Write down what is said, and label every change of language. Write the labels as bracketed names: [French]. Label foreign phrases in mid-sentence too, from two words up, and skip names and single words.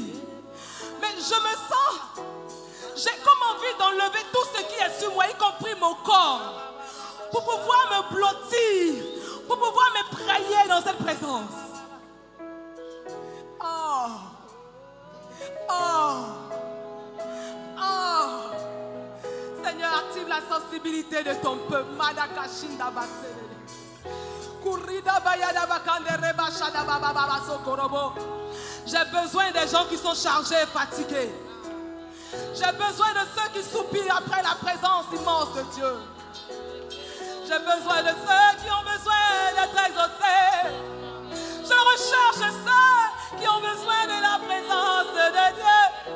[French] Mais je me sens, j'ai comme envie d'enlever tout ce qui est sur moi, y compris mon corps, pour pouvoir me blottir, pour pouvoir m'éprailler dans cette présence. Oh. Oh, oh, Seigneur, active la sensibilité de ton peuple. Madakashinda basere. Kurida bayada bakande rebashada baba sokorobo. J'ai besoin des gens qui sont chargés et fatigués. J'ai besoin de ceux qui soupirent après la présence immense de Dieu. J'ai besoin de ceux qui ont besoin d'être exaucés. Je recherche ceux qui ont besoin de la présence de Dieu.